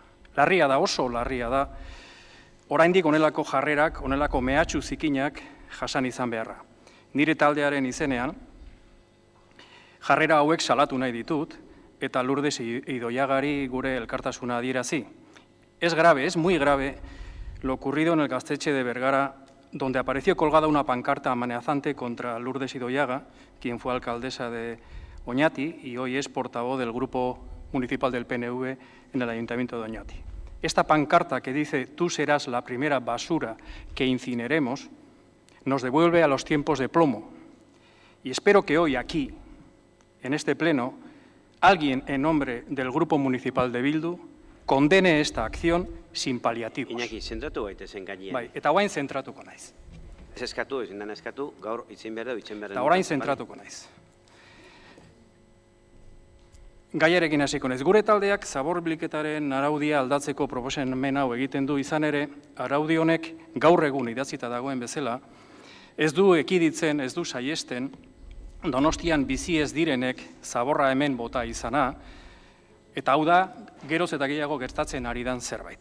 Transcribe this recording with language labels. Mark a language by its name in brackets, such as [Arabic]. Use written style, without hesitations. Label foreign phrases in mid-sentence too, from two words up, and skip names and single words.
[Basque] Larria da, oso larria da, oraindik honelako jarrerak, honelako mehatxu zikinak jasan izan beharra. Nire taldearen izenean, jarrera hauek salatu nahi ditut, eta Lourdes Idoiagari gure elkartasuna adierazi. [Spanish] Es grave, es muy grave lo ocurrido en el Gaztetxe de Bergara, donde apareció colgada una pancarta amenazante contra Lourdes Idoiaga, quien fue alcaldesa de Oñati y hoy es portavoz del Grupo Municipal del PNV en el Ayuntamiento de Oñati. Esta pancarta que dice «Tú serás la primera basura que incineremos» nos devuelve a los tiempos de plomo. Y espero que hoy aquí, en este pleno, alguien en nombre del Grupo Municipal de Bildu condene esta acción sin paliativos. [Basque] Iñaki, zentratu gaitezen gainean. Bai, eta orain zentratuko naiz. Ez eskatu, ezin dena eskatu, gaur itzin behar du, itzin behar du. Eta orain zentratuko naiz. Gaiarekin hasiko naiz. Gure taldeak zabor-bilketaren araudia aldatzeko proposamen hau egiten du, izan ere, araudi honek gaur egun idatzita dagoen bezala, ez du ekiditzen, ez du saiesten, Donostian bizi ez direnek zaborra hemen bota izana, eta hau da, geroz eta gehiago gertatzen ari dan zerbait.